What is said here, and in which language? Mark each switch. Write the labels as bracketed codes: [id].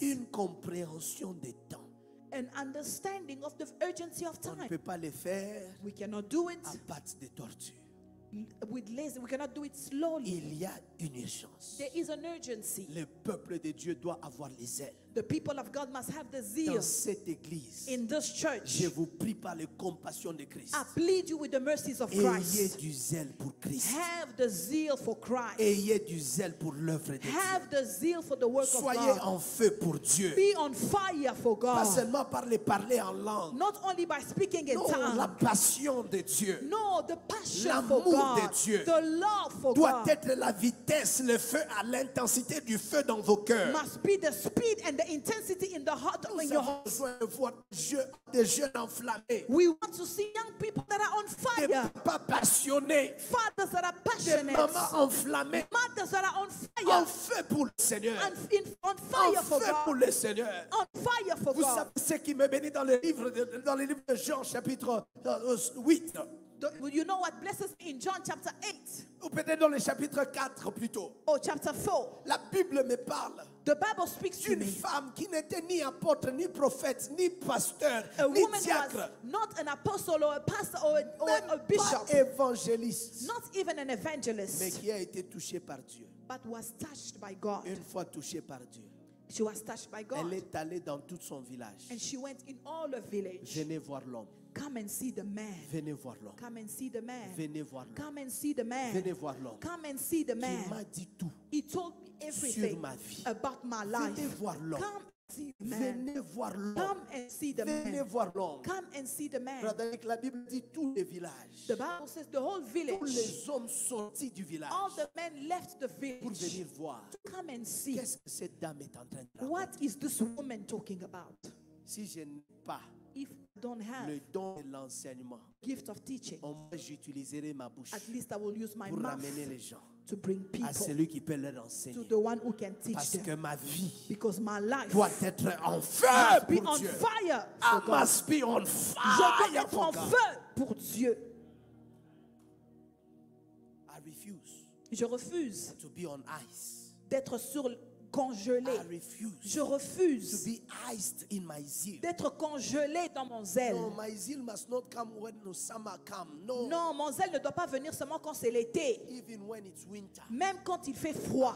[fr] une compréhension des temps. [en] an understanding of the urgency of [fr] On ne [en] time. [fr] peut pas le faire [en] We cannot do it [fr] à pattes de tortue. [en] with lazy. We cannot do it slowly. [fr] Il y a une urgence. [en] There is an urgency. [fr] Le peuple de Dieu doit avoir les ailes. [en] The people of God must have the zeal [fr] Dans cette église, [en] in this church. [fr] je vous prie par les compassions de Christ. [en] I plead you with the mercies of [fr] Ayez [en] Christ. [fr] du zèle pour Christ. [en] Have the zeal for Christ. [fr] Ayez du zèle pour l'œuvre de Dieu. [en] Have the zeal for the work of [fr] Soyez [en] God. [fr] en feu pour Dieu. [en] Be on fire for [fr] Pas [en] God. [fr] seulement par les parler en langue. [en] Not only by speaking in [fr] Non, la [en] tongues. [fr] passion de Dieu [en] No, the passion for [fr] L'amour de [en] God. [fr] Dieu [en] The love for [fr] doit [en] God [fr] être la vitesse, le feu à l'intensité du feu dans vos cœurs. [en] must be the speed and the intensity in the heart in [fr] Nous [en] your [fr] avons [en] heart. [fr] besoin de voir des jeunes enflammés, [en] We want to see young people that are on [fr] des [en] fire. [fr] papas passionnés, [en] Fathers that are [fr] des [en] passionate. [fr] mamans enflammées, [en] Mothers that are on [fr] en [en] fire. [fr] feu pour le Seigneur. [en] On [fr] En [en] fire for [fr] feu pour [en] God. [fr] le Seigneur. [en] On fire for [fr] Vous [en] God. [fr] savez ce qui me bénit dans le livre de Jean, chapitre 8, [en] You know what blesses me in John chapter 8 [fr] ou peut-être dans le chapitre 4 plutôt. [en] or chapter 4? [fr] La Bible me parle [en] The Bible speaks to [fr] d'une [en] me. [fr] femme qui n'était ni apôtre, ni prophète, ni pasteur, [en] A [fr] ni [en] woman who was [fr] diacre, [en] not an apostle or a pastor or [fr] même [en] a [fr] pas [en] bishop, [fr] évangéliste, [en] not even an [fr] mais [en] evangelist, [fr] qui a été touchée par Dieu. [en] but was touched by God. [fr] Une fois touchée par Dieu, [en] She was touched by [fr] elle [en] God. [fr] est allée dans tout son village. [en] And she went in all the village. [fr] Venez voir l'homme. [en] Come and see the man. [fr] Venez voir l'homme. [en] Come and see the man. [fr] Venez voir l'homme. [en] Come and see the man. [fr] Venez voir l'homme. [en] Come and see the [fr] Il m'a [en] man. [fr] dit tout [en] He told me everything [fr] sur ma vie. [en] about my life. [fr] Venez voir l'homme. [en] Come and see the man. [fr] Venez voir l'homme. [en] Come and see the [fr] Venez [en] man. [fr] voir l'homme. [en] Come and see the man. [fr] Frédéric, la Bible dit tous les villages. [en] The Bible says the whole [fr] Tous [en] village, [fr] les hommes sortis du village [en] all the men left the [fr] pour [en] village [fr] venir voir. [en] to come and see [fr] Qu'est-ce que cette dame est en train de [en] what [fr] raconter? [en] is this woman talking about. [fr] Si je n'ai pas [en] If I don't have [fr] le don de l'enseignement, [en] gift of teaching, [fr] au moins j'utiliserai ma bouche [en] at least I will use my [fr] pour [en] mouth [fr] ramener les gens [en] to bring [fr] à [en] people [fr] celui qui peut leur [en] to [fr] enseigner. [en] the one who can teach [fr] Parce [en] them. [fr] que ma vie [en] Because my life [fr] doit être en feu [en] must be [fr] pour [en] on [fr] Dieu. [en] fire I for God. must be on [fr] Je [en] fire [fr] dois être [en] for [fr] en [en] God. [fr] feu pour Dieu. [en] I refuse [fr] Je refuse [en] to be on ice. [fr] d'être congelé. [en] I refuse [fr] Je [en] to [fr] refuse [en] be iced in my zeal. [fr] d'être congelé dans mon zèle. [en] No, my zeal must not come when the summer come. No, [fr] Non, mon zèle ne doit pas venir seulement quand c'est l'été. [en] even when it's winter. [fr] Même quand il fait froid,